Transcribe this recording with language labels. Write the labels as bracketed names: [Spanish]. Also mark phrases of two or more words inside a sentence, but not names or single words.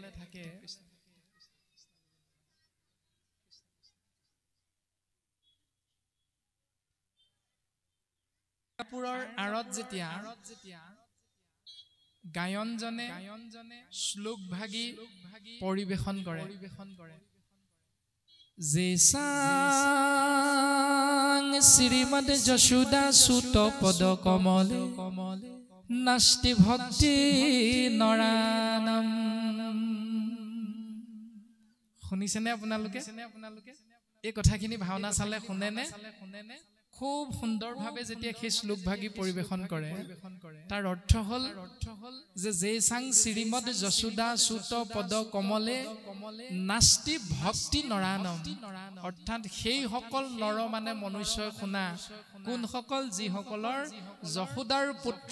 [Assamese] কাপোৰৰ আৰত যেতিয়া গায়নজনে শ্লোক ভাগি পৰিবেশন কৰে [Sanskrit] जेसां श्रीमद यशोदा सुत पद कमले नास्ति भक्ति नरानम [Assamese] শুনিছেনে আপোনালোকে এই কথাখিনি ভাওনা চালে শুনেনে খুব সুন্দৰভাৱে যেতিয়া সেই শ্লোকভাগী পৰিবেশন কৰে তাৰ অৰ্থ হল যে [Sanskrit] জেসাং শ্ৰীমদ যশোদা সুত পদ কমলে নাস্তি ভক্তি নৰানম [Assamese] অৰ্থাৎ সেই সকল নৰ মানে মনুষ্যই শুনা কোন সকল যি সকলৰ যশোদাৰ পুত্ৰ